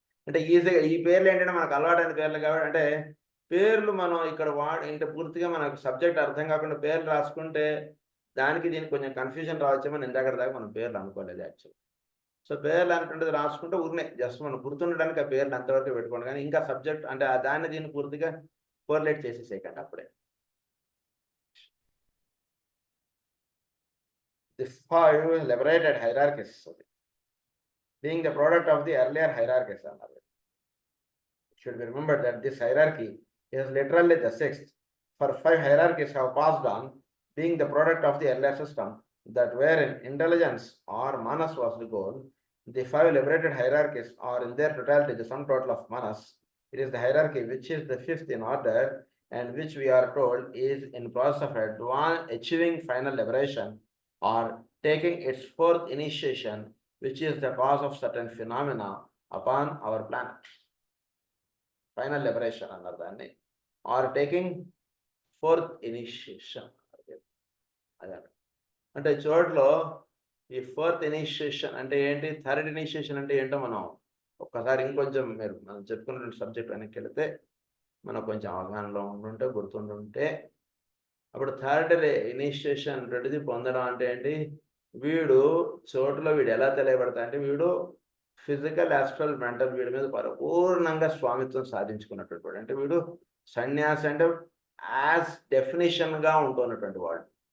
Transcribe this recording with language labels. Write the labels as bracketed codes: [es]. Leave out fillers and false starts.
[te] అంటే ఈజీగా ఈ పేర్లు ఏంటంటే మనకు అలవాటైన పేర్లు కాబట్టి, అంటే పేర్లు మనం ఇక్కడ అంటే పూర్తిగా మనకు సబ్జెక్ట్ అర్థం కాకుండా పేర్లు రాసుకుంటే దానికి దీనికి కొంచెం కన్ఫ్యూజన్ రావచ్చేమో, ఇందాక దాకా మనం పేర్లు అనుకోలేదు యాక్చువల్. సో పేర్లు అనుకుంటే రాసుకుంటే ఊరినే జస్ట్ మనం గుర్తుండడానికి ఆ పేర్లు అంతవరకు పెట్టుకోండి, కానీ ఇంకా సబ్జెక్ట్ అంటే దాన్ని దీన్ని పూర్తిగా కోరిలేట్ చేసేసేయకండి అప్పుడే. [en] The 5 liberated hierarchies being the product of the earlier hierarchies. It should be remembered that this hierarchy is literally the 6th. For 5 hierarchies have passed on, being the product of the earlier system, that wherein intelligence or manas was the goal. The 5 liberated hierarchies are in their totality the sum total of manas. It is the hierarchy which is the 5th in order, and which we are told is in process of achieving final liberation or taking its 4th initiation, which is the cause of certain phenomena upon our planet. Final liberation [te] అన్నారు దాన్ని, [en] Are taking 4th initiation. [te] అదే అంటే చోట్లో ఈ 4th initiation అంటే ఏంటి, 3rd initiation అంటే ఏంటో మనం ఒక్కసారి ఇంకొంచెం మనం చెప్పుకున్న సబ్జెక్ట్ వెనక్కి వెళితే మనకు కొంచెం అవగాహనలో ఉంటుంటే గుర్తుంటుంటే, అప్పుడు 3rd ఇనిషియేషన్ రెండుది పొందడం అంటే ఏంటి, వీడు చోటులో వీడు ఎలా తెలియబడతా అంటే వీడు ఫిజికల్, యాస్ట్రల్, మెంటల్ వీడి మీద పరిపూర్ణంగా స్వామిత్వం సాధించుకున్నటువంటి, అంటే వీడు సన్యాసి అంటే యాజ్ డెఫినేషన్గా ఉంటున్నటువంటి వాడు,